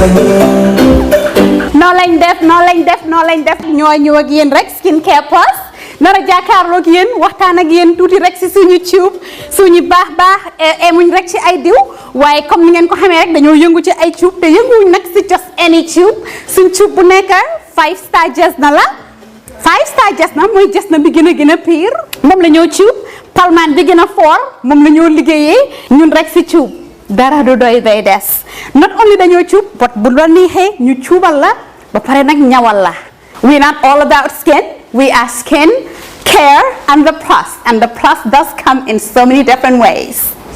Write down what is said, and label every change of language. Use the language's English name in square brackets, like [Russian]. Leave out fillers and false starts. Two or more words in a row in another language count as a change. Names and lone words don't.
[Wolof] no lañ def ñoo ñëw ak yéen rek skincare plus nara jàkkaarloog yéen waxtaan ak yéen tuuti rek si suñu tube suñu baax emuñ rek ci ay diw waaye comme ni ngeen ko xamee rek dañoo yëngu ci ay tube te yënguwuñ nag si [English] just any tube [Wolof] suñ tube bu nekk [English] 5-star [Wolof] jazz na la [English] 5-star [Wolof] jazz na mooy jazz na bi gën a pire moom la ñoo tube palmaan bi gën a fort moom la ñoo liggéeyee ñun rek si tube dara du doy day des [English] not only [Wolof] dañoo tube but bu la neexee ñu tuubal la ba pare nag ñawal la [English] we not all about skin we are skin care and the plus does come in so many different ways.